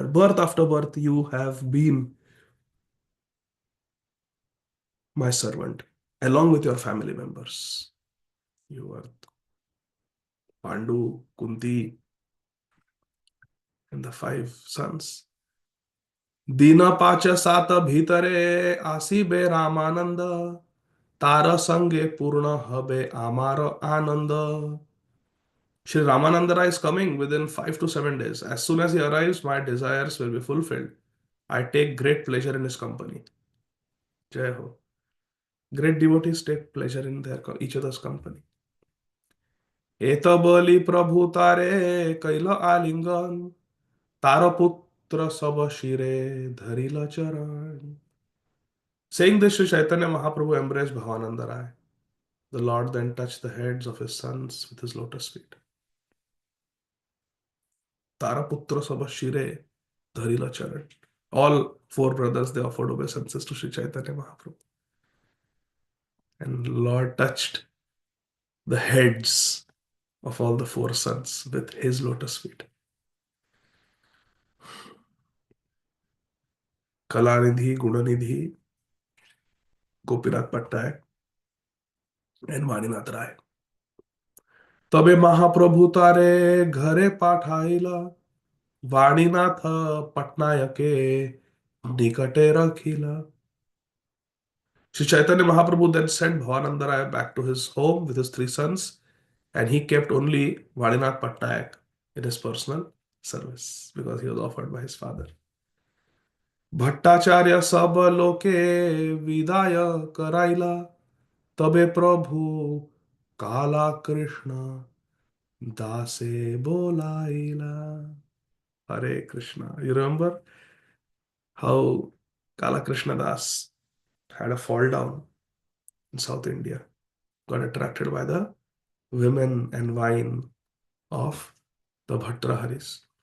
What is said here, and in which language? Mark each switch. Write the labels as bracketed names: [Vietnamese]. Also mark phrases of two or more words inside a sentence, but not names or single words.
[English] Birth after birth, you have been my servant, along with your family members. You are Pandu, Kunti, and the five sons. [Bangla] দিন পাঁচ সাত ভিতরে আসিবে রামানন্দ তার সঙ্গে পূর্ণ হবে আমার আনন্দ. [English] Shri Ramananda is coming within 5 to 7 days. As soon as he arrives, my desires will be fulfilled. I take great pleasure in his company. [Hindi] जय हो. [English] Great devotees take pleasure in their each other's company. [Bangla] এত বলি প্রভু তারে কৈল আলিঙ্গন তার পুত্র সব শিরে ধরিল চরণ. [English] Saying this, Sri Chaitanya Mahaprabhu embraced Bhavananda Rai. The Lord then touched the heads of his sons with his lotus feet. [Bangla] তারপুত্র সবশিরে ধরিল চরণ. [English] All four brothers, they offered obeisances to Sri Chaitanya Mahaprabhu. And Lord touched the heads of all the four sons with his lotus feet. Kalanidhi, Gunanidhi, Gopinath Pattanayak, and Vaninath Rai. [Bangla] তবে মহাপ্রভু তারে ঘরে পাঠাইলা বাণীনাথ পট্টনায়কে নিকটে রাখিলা. [English] Sri Chaitanya Mahaprabhu then sent Bhavananda Rai back to his home with his three sons, and he kept only Vadinath Pattanayak in his personal service because he was offered by his father. [Bangla] ভট্টাচার্য সব লোকে বিদায় করাইলা তবে প্রভু কালা কৃষ্ণ দাসে বোলাইলা. [English] Hare Krishna. You remember how Kala Krishna Das had a fall down in South India, got attracted by the women and wine of the Bhatraharis.